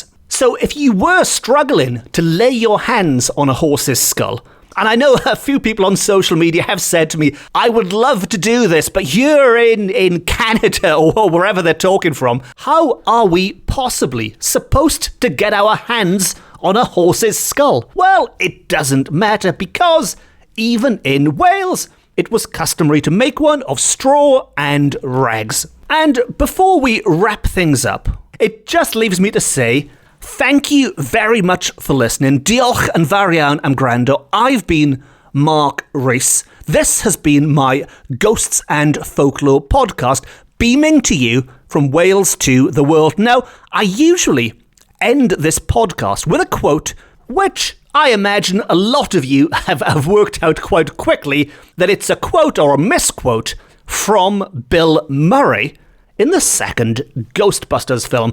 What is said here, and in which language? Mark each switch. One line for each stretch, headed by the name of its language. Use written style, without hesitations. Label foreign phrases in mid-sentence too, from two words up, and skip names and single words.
English: So if you were struggling to lay your hands on a horse's skull, and I know a few people on social media have said to me, I would love to do this, but you're in Canada or wherever they're talking from, how are we possibly supposed to get our hands on a horse's skull? Well, it doesn't matter, because even in Wales, it was customary to make one of straw and rags. And before we wrap things up, it just leaves me to say, thank you very much for listening.
Welsh: Diolch yn fawr iawn am gwrando.
English: I've been Mark Rees. This has been my Ghosts and Folklore podcast, beaming to you from Wales to the world. Now, I usually end this podcast with a quote, which I imagine a lot of you have worked out quite quickly that it's a quote or a misquote from Bill Murray in the second Ghostbusters film.